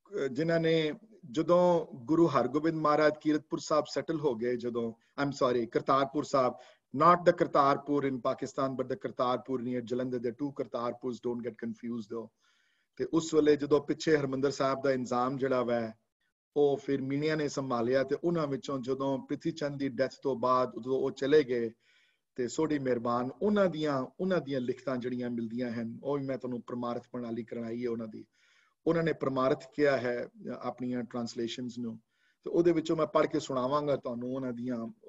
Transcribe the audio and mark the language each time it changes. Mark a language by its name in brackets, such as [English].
[Punjabi] ਜਿਨ੍ਹਾਂ ਨੇ ਜਦੋਂ ਗੁਰੂ ਹਰਗੋਬਿੰਦ ਮਹਾਰਾਜ ਕੀਰਤਪੁਰ ਸਾਹਿਬ ਸੈਟਲ ਹੋ ਗਏ ਜਦੋਂ Kartarpur Sahib [English] not the Kartarpur in Pakistan but the Kartarpur near Jalandhar. There are two Kartarpurs, don't get confused though. [Punjabi] ਤੇ ਉਸ ਵੇਲੇ ਜਦੋਂ ਪਿੱਛੇ ਹਰਮੰਦਰ ਸਾਹਿਬ ਦਾ ਇੰਤਜ਼ਾਮ ਜਿਹੜਾ ਵੈ ਉਹ ਫਿਰ ਮੀਣਿਆਂ ਨੇ ਸੰਭਾਲਿਆ ਤੇ ਉਹਨਾਂ ਵਿੱਚੋਂ ਜਦੋਂ ਪ੍ਰਿਥੀ ਚੰਦ ਦੀ ਡੈਥ ਤੋਂ ਬਾਅਦ ਉਦੋਂ ਉਹ ਚਲੇ ਗਏ ਤੇ ਸੋਢੀ ਮਿਹਰਬਾਨ ਉਹਨਾਂ ਦੀਆਂ ਲਿਖਤਾਂ ਜਿਹੜੀਆਂ ਮਿਲਦੀਆਂ ਹਨ ਉਹ ਵੀ ਮੈਂ ਤੁਹਾਨੂੰ ਪ੍ਰਮਾਰਥ ਪ੍ਰਣਾਲੀ ਕਰਵਾਈ ਹੈ ਉਹਨਾਂ ਨੇ ਪ੍ਰਮਾਰਥ ਕਿਹਾ ਹੈ ਆਪਣੀਆਂ ਟ੍ਰਾਂਸਲੇਸ਼ਨਸ ਨੂੰ ਤੇ ਉਹਦੇ ਵਿੱਚੋਂ ਮੈਂ ਪੜ੍ਹ ਕੇ ਸੁਣਾਵਾਂਗਾ ਤੁਹਾਨੂੰ ਉਹਨਾਂ ਦੀਆਂ